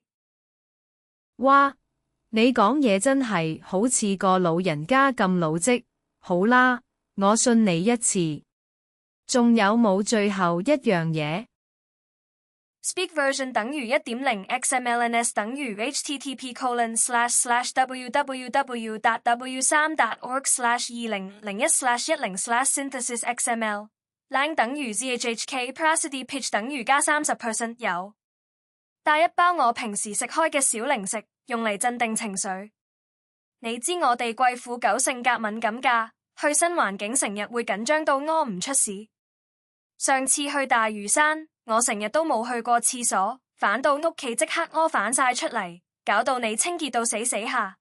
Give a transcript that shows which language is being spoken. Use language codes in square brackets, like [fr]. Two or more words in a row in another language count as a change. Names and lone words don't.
[yue] 哇，你講嘢真係好似個老人家咁老積。好啦，我信你一次。仲有冇最後一樣嘢 [en] ？Speak version 等於 1.0 XMLNS 等於 http://www.w3.org/2001/10/synthesisxml lang 等於 zhhk prosody pitch [yue] 等於加 [en] 30%。 [yue] 有帶一包我平時食開嘅小零食，用嚟鎮定情緒。你知我哋貴婦狗性格敏感㗎，去新環境成日會緊張到屙唔出屎。上次去大嶼山，我成日都冇去過廁所，返到屋企即刻屙反晒出嚟，搞到你清潔到死下。